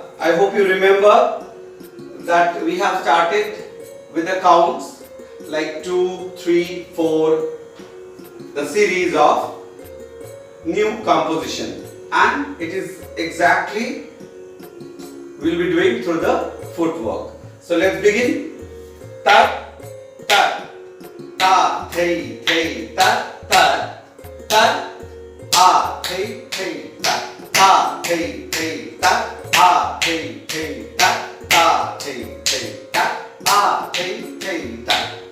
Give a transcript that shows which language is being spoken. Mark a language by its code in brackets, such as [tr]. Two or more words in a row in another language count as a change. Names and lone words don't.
[en] I hope you remember that we have started with the counts like 2, 3, 4, the series of new composition, and it is exactly we will be doing through the footwork. So let's begin. Ta, thei, ta, a, thei, ta, thei, ta, a, thei, ta, thei, ta, a, thei, ta,